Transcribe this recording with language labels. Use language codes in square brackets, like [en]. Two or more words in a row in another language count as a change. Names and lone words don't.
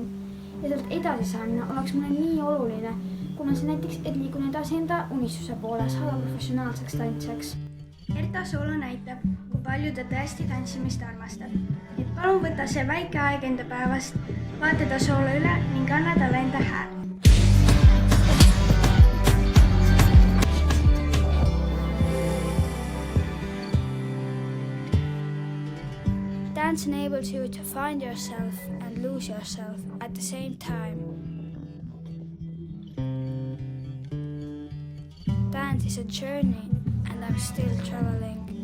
[et] Ja sealt edasi saamine oleks mulle nii oluline, kuna see näiteks, et liigun edasi enda unistuse poole saada professionaalseks tantsijaks. Herta soolo näitab, kui palju ta tõesti tantsimist armastab. Et palun võta see väike aeg enda päevast, vaata ta soolo üle ning anna talle enda hääl. [en] Dance enables you to find yourself and lose yourself at the same time. Dance is a journey and I'm still traveling.